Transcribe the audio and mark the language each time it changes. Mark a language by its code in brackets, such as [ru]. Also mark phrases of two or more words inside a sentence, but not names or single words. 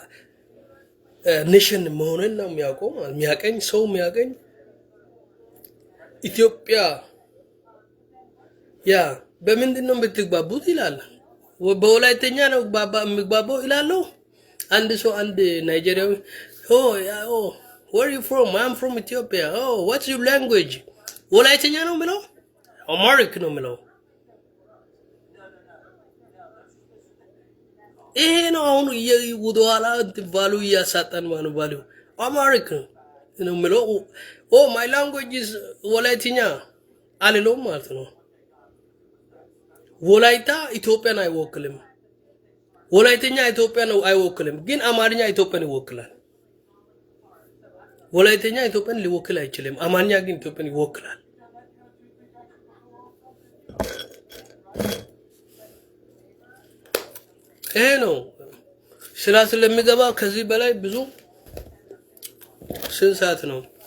[am] ኔሽን መሆንን ነው የሚያውቀው ማለት የሚያቀኝ ሰው የሚያቀኝ ኢትዮጵያ ያ በምንድን ነው የምትግባቡት ይላል። በወላይተኛ ነው የሚግባባው ይላሉ። አንድ ሰው አንድ ናይጄሪያዊ [en] where are you from? I'm from Ethiopia. Oh, what's your language? [am] ወላይተኛ ነው የሚለው አማሪክ ነው የሚለው። ይሄ ነው አሁን ወደኋላ ባሉ እያሳጣን ማለት ባሉ አማሪክ ነው የሚለው። [en] my language is [am] ወላይተኛ አልለውም ማለት ነው። ወላይታ ኢትዮጵያን አይወክልም። ወላይተኛ ኢትዮጵያን አይወክልም፣ ግን አማርኛ ኢትዮጵያን ይወክላል። ወላይተኛ ኢትዮጵያን ሊወክል አይችልም፣ አማርኛ ግን ኢትዮጵያን ይወክላል። ይሄ ነው ስለሚገባ ከዚህ በላይ ብዙ ስንት ሰዓት ነው?